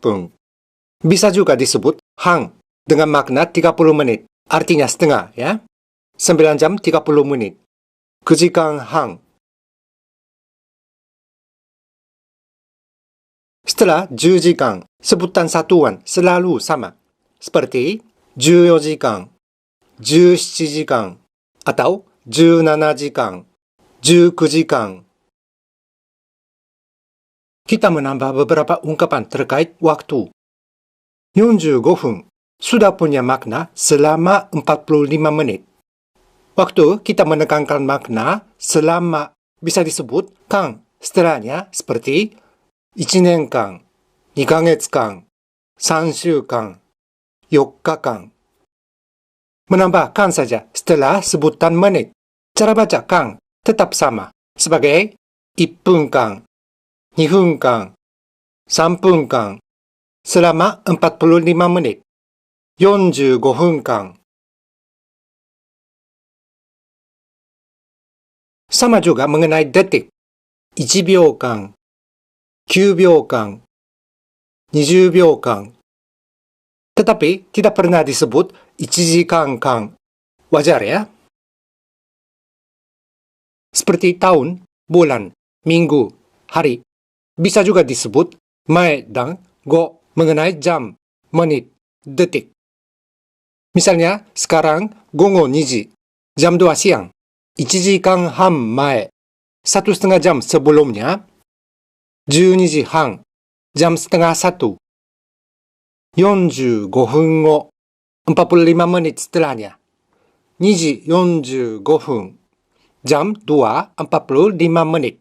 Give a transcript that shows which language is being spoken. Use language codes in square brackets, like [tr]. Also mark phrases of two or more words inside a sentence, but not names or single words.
[id] Bisa juga disebut hang dengan makna 30 menit. Artinya setengah, ya. 9 jam 30 menit. [ja] 9 時間半. [id] Setelah 10 jikan, sebutan satuan selalu sama. Seperti 14 jikan, 17 jikan, atau 17 jikan, 19 jikan. Kita menambah beberapa ungkapan terkait waktu. 45 分, sudah punya makna selama 45 menit. Waktu kita menekankan makna selama bisa disebut kan setelahnya seperti [ja] 1 年間, 2ヶ月間, 3週間, 4日間. [id] Menambah kan saja setelah sebutan menit. Cara baca kan tetap sama sebagai [ja] 1 分間, 2分間, 3分間, [id] selama 45 menit, 45 分間. Sama juga mengenai detik. [ja] 1 秒間, 9秒間, 20秒間. [id] Tetapi tidak pernah disebut 1 時間間. Wajar ya? Seperti tahun, bulan, minggu, hari. Bisa juga disebut mae dan go mengenai jam, menit, detik. Misalnya, sekarang [ja] 午後2時, [id] jam 2 siang. 1 時間半前, 1,5 jam sebelumnya. [ja] 12 時半, [id] jam setengah 1. 45 分後, 45 menit setelahnya. [ja] 2 時45分, [id] jam 2.45 menit.